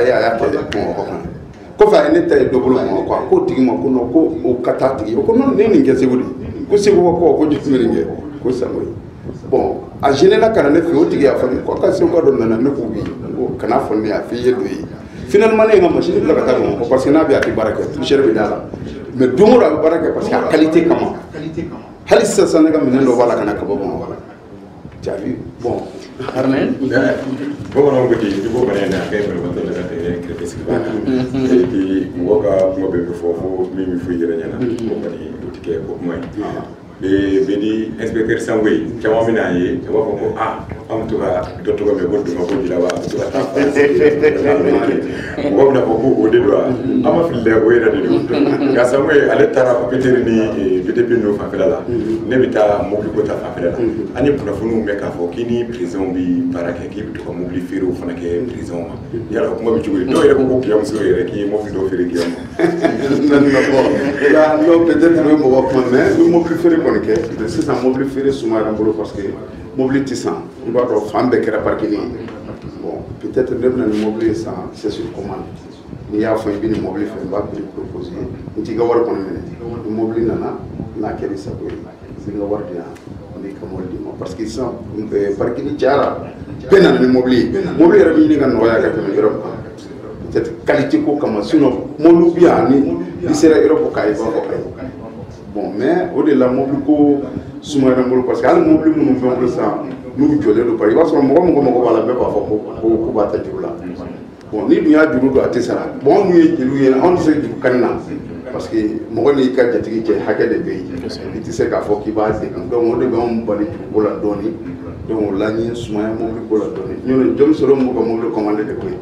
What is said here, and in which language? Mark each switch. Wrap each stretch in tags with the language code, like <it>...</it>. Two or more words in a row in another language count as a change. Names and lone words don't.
<bm>ye a y'a kɛ Bamakɔ kan kɔfɛ a ye ne ta ye dɔ bolo Bamakɔ a ko tigi ma ko non ko o ka taa tigi o ko non ne ye nin kɛ Segu de ko Segu ko ko joli bɛ nin kɛ ko Sango ye bon a général kana ne fɛ o tigi y'a fɔ ne ko ka Segu dɔ nana ne ko oui ko kana fɔ ne y'a f'i ye dɔ ye finalement ne ye n ka machine bila ka taa Bamakɔ</bm> <fr>parce que</fr> <bm>n'a bɛ a tɛ baara kɛ poussière bɛ d'a la mais don o don a bɛ baara kɛ</bm> <fr>parce que</fr> <bm>a qualité kama hali sisan ne ka minɛn dɔ b'a la ka na ka bɔ Bamakɔ</bm> <fr>tu as vu bon</fr> <bm>Armel bamananw ko ten i b'o bana in na a ka ɲi banabaatɔ la ka tɛmɛ kɛrɛfɛ sigibaa kan</bm> <fr>et puis</fr> <bm>mɔgɔ ka kuma bɛɛ bɛ fɔ fo min bɛ fɔ i yɛrɛ ɲɛna o kɔni o tɛ kɛ o kuma ye bɛ di inspecteur Sango ye caman bɛ n'a ye a b'a fɔ ko an bɛ to ka dɔ tɔgɔ mɛn ko duma ko bila wa a bɛ to ka taa mɔgɔ bɛna fɔ ko o de don wa an ma fili la o yɛrɛ de don nka Sango ye ale taara PTR ni BTP ninnu fanfɛla la ne bɛ taa mobili ko ta fanfɛla la an ni kunnafoniw bɛ k'a fɔ k'i ni présidents bɛ baara kɛ k'i bɛ to ka mobili feerew fana kɛ présidents ma yala o kuma bɛ cogo di dɔw yɛrɛ ko kiyamuso yɛrɛ k'i ye mobili dɔ feere kiyamu</bm> <fr>non peut-être</fr> <bm>ne bɛ mɔgɔ kuma mais n bɛ mobili feere kɔni kɛ mais sisan mobili feere sumayara n bolo</bm> <fr>parce que</fr> <bm>mobili tɛ san i b'a dɔn fan bɛɛ kɛra parking ye</bm> <fr>bon peut-être</fr> <bm>ne bɛna ni mobili ye san</bm> <fr>c'est sur commande</fr> <bm>n'i y'a fɔ i bɛ nin mobili fɛ n b'a</bm> <fr>prix proposer</fr> <bm>n t'i ka wari kɔni minɛ ni mobili nana n'a kɛra i sago ye n bɛ ka wari di yan n b'i ka mobili di ma</bm> <fr>parce que</fr> <bm>sisan parking cayara bɛɛ nana ni mobili ye mobili yɛrɛ bɛ ɲini ka nɔgɔya ka tɛmɛ Europe kan</bm> <fr>peut-être qualité</fr> <bm>ko kama sinon mobili bɛ yan ni i sera Europe k'a ye i b'a fɔ ayi</bm> <fr>bon mais</fr> <bm>o de la mobili ko sumayara n bolo</bm> <fr>parce que</fr> <bm>hali mobili minnu bɛ n bolo sisan n'u jɔlen don</bm> <fr>parce que</fr> <bm>i b'a sɔrɔ mɔgɔ mɔgɔ b'a la bɛɛ b'a fɔ ko b'a ta juru la bon ni dun y'a juru don a tɛ sara bon anw ye jeliw ye anw tɛ se juru kani na parce que mɔgɔ n'i ka jatigi cɛ hakɛ de bɛ yen i tɛ se k'a fɔ k'i b'a degun donc o de bɛ anw bali juruko la dɔɔni donc o la n ye sumaya mobili ko la dɔɔni ɲɔnɔ jɔn sɔrɔ m'u ka mobili commandé de koyi</bm>